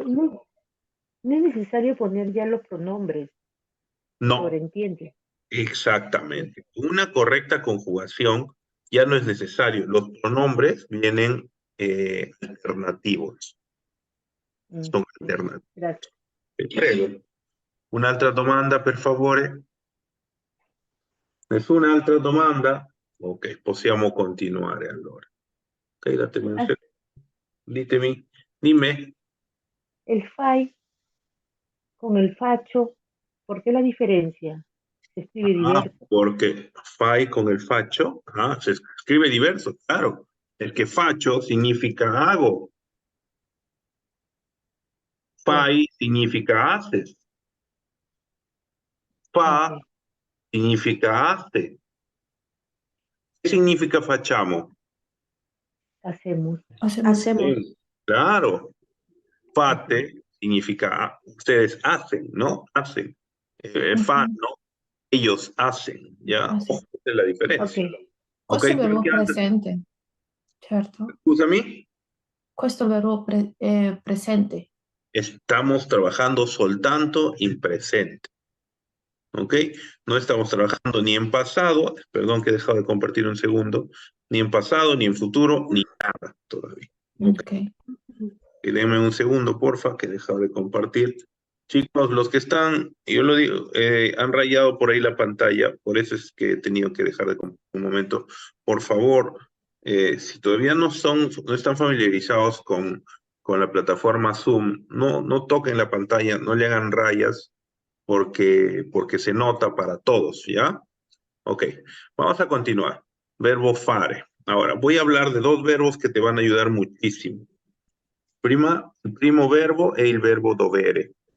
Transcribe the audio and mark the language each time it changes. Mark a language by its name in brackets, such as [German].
[Spanish] No es necesario poner ya los pronombres. No, Sobreentiende. exactamente. Una correcta conjugación ya no es necesario. Los pronombres vienen alternativos. [Italian] Sono alternativi. [Spanish] Gracias. [Italian] Prego. Un'altra domanda, per favore? Nessuna altra domanda? Ok, possiamo continuare allora. Ok, datemi un secondo. Ditemi, [Spanish] dime. El fai con el facho, ¿por qué la diferencia? Se escribe diverso. Porque fai con el faccio, se escribe diverso, claro. El que faccio significa hago. Fai significa haces. Fa significa hace. ¿Qué significa facciamo? Hacemos. Claro. Fate significa ustedes hacen, ¿no? Hacen. Fanno, ellos hacen, ¿ya? Hacen. Esa es la diferencia. [Italian] Questo è il verbo Perché altro- presente, certo. Scusami? Questo è il verbo presente. [Spanish] estamos trabajando [Italian] soltanto in presente. ¿Ok? [Spanish] No estamos trabajando ni en pasado, perdón que he dejado de compartir un segundo, ni en pasado, ni en futuro, ni nada todavía. ¿Ok? Okay. Y denme un segundo, porfa, que he dejado de compartir. Chicos, los que están, yo lo digo, han rayado por ahí la pantalla, por eso es que he tenido que dejar de compartir un momento. Por favor, si todavía no están familiarizados con la plataforma Zoom, no toquen la pantalla, no le hagan rayas, porque se nota para todos, ¿ya? Ok, vamos a continuar. Verbo fare. Ahora, voy a hablar de dos verbos que te van a ayudar muchísimo. [Italian] Il primo verbo è il verbo dovere.